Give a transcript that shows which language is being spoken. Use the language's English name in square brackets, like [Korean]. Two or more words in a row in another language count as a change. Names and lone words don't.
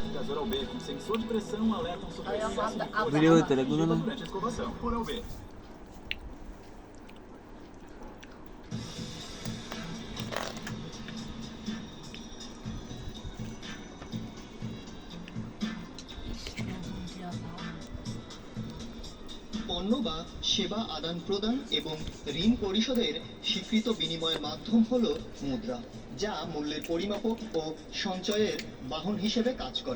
[Portuguese] Tesouro B com sensor de pressão alertam sobre Aí eu excesso de mando a força [Filipino] Video na talaga [Portuguese] gengiva [Filipino] naman. [Portuguese] durante a escovação. Oral B. [Bangla] পণ্য বা সেবা আদান প্রদান এবং ঋণ পরিশোধের স্বীকৃত বিনিময়ের মাধ্যম হলো মুদ্রা, যা মূল্যের পরিমাপক ও সঞ্চয়ের বাহন হিসেবে কাজ করে।